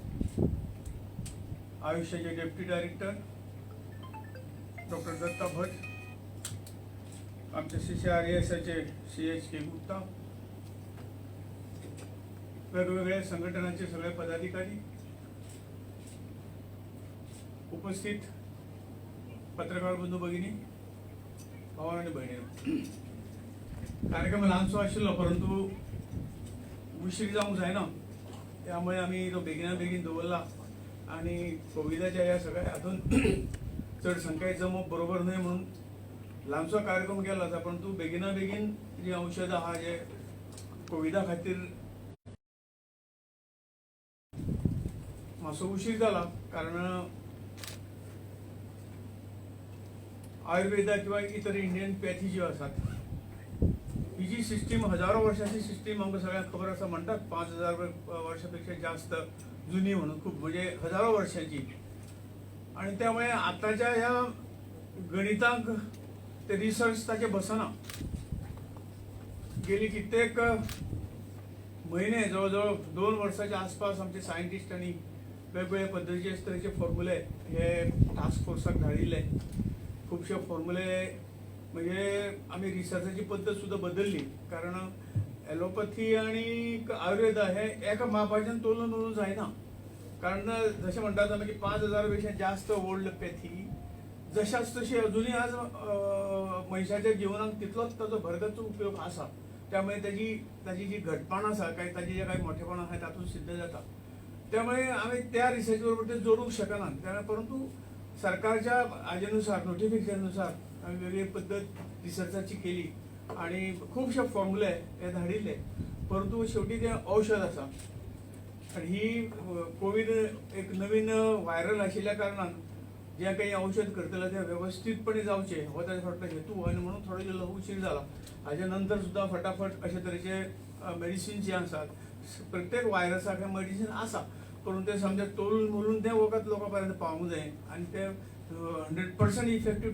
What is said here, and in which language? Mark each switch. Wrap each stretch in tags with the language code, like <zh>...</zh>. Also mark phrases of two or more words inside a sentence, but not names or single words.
<mr>आयुष्याचे</mr> <en>Deputy Director Doctor</en> <mr>दत्ता भट, आमचे CCRASचे CHK गुप्ता, वेगवेगळ्या संघटनांचे सगळे पदाधिकारी, उपस्थित पत्रकार बंधू भगिनी, भावांनो आणि भयणींनो.</mr> <kok>कार्यक्रम ल्हानसो आशिल्लो परंतु उशीर जावंक जायना, त्यामुळे आम्ही तो बेगिना बेगीन दवरला. आणि कोविडाच्या ह्या सगळ्या हातून चड संख्येत जमप बरोबर न्हय म्हणून ल्हानसो कार्यक्रम केला होता. परंतु बेगिना बेगीन जी औषधां आहा जे कोविडा खातीर मातसो उशीर जाला कारण आयुर्वेदा किंवा इतर</kok> <en>Indian pathy</en> <kok>ज्यो आसात ही जी सिस्टीम हजारो वर्षाची सिस्टीम आमकां सगळ्यांक खबर आसा म्हणटात 5000 वर्षापेक्षा जास्त जुनी म्हणून खूप म्हणजे हजारो वर्षांची आणि त्यामुळे आताच्या ह्या गणितांक ते रिसर्च ताचे बसना गेली कित्येक महिने जवळजवळ 2 वर्षाच्या आसपास आमचे सायंटिस्टांनी वेगवेगळ्या पद्धतीचे तरेचे फॉर्म्युले हे</kok> <en>task force</en> <kok>धाडिल्ले खुबशे फॉर्म्युले म्हणजे आम्ही रिसर्चाची पद्धत सुद्धा बदलली कारण ॲलोपॅथी आणि आयुर्वेदा हे एका मापाच्यान तोलून उलून जायना कारण जशें म्हणटात आमी की 5000 पेक्षा जास्त</kok> <en>old pathy</en> <kok>जशाच तशी अजूनही आज मनशाच्या जिवनाक तितलोच ताचो भरगच्च उपयोग आसा त्यामुळे ताची जी घटपण आसा काय ताची जे काही मोठेपण आसा तातूंत सिद्ध जाता त्यामुळे आम्ही त्या रिसर्च बरोबर ते जोडूंक शकना परंतु सरकारच्या हाजेनुसार नोटिफिकेशनानुसार आम्ही वेगळी पद्धत रिसर्चाची केली आणि खूपशे फॉर्म्युले हे धाडिल्ले परंतु शेवटी ते औषध आसा आणि ही कोविड एक नवीन व्हायरल आशिल्ल्या कारणान जे काही औषध करतले ते व्यवस्थितपणे जावचे हो ताचे फाटलो हेतू आनी म्हणून थोडो इल्लो उशीर जाला हाजे नंतर सुद्धा फटाफट अशे तरेचे मेडिसिन जे आसात प्रत्येक व्हायरसाक हे मेडिसिन आसा परंतु ते समजा तोलून मोलून ते वखद लोकां पर्यंत पावूंक जाय आनी ते 100% इफेक्टिव्ह</kok>